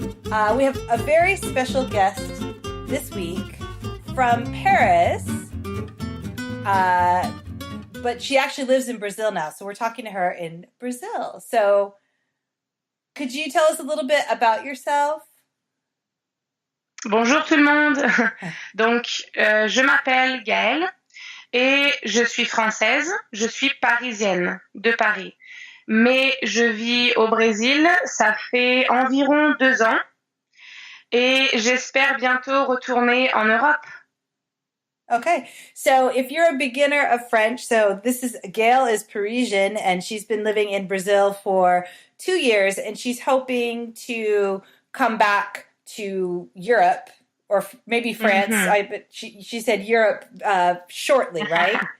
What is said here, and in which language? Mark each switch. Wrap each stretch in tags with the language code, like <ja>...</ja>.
<en>We have a very special guest this week from Paris, but she actually lives in Brazil now, so we're talking to her in Brazil. So could you tell us a little bit about yourself?</en> <fr>Bonjour tout le monde. Donc, je m'appelle Gaëlle et je suis française. Je suis parisienne de Paris. Mais je vis au Brésil, ça fait environ 2 ans et j'espère bientôt retourner en Europe.</fr> <en>Okay, so if you're a beginner of French, so Gaëlle is Parisian and she's been living in Brazil for 2 years and she's hoping to come back to Europe or maybe France. Mm-hmm. But she said Europe shortly, right?</en>